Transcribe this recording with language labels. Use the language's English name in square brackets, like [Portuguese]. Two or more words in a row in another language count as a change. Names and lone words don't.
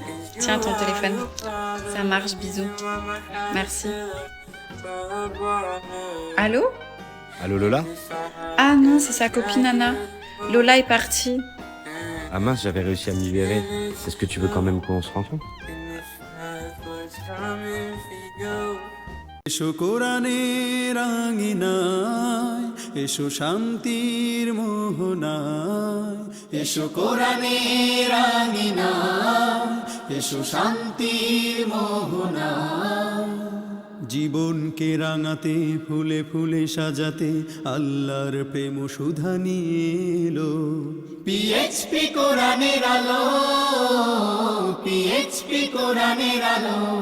[French] Tiens, ton téléphone. Ça marche, bisous. Merci. Allô? Allô Lola? Ah non, c'est sa copine Anna. Lola est partie. Ah mince, j'avais réussi à me libérer. Est-ce que tu veux quand même qu'on se rencontre? [Bangla] এসো কোরআনের আঙিনায় এসো শান্তির মোহনায় এসো কোরআনের আঙিনায় এসো শান্তির মোহনায় জীবনকে রাঙাতে ফুলে ফুলে সাজাতে আল্লাহর প্রেম সুধা নিয়ে এলো পিএইচপি কোরআনের আলো পিএইচপি কোরআনের আলো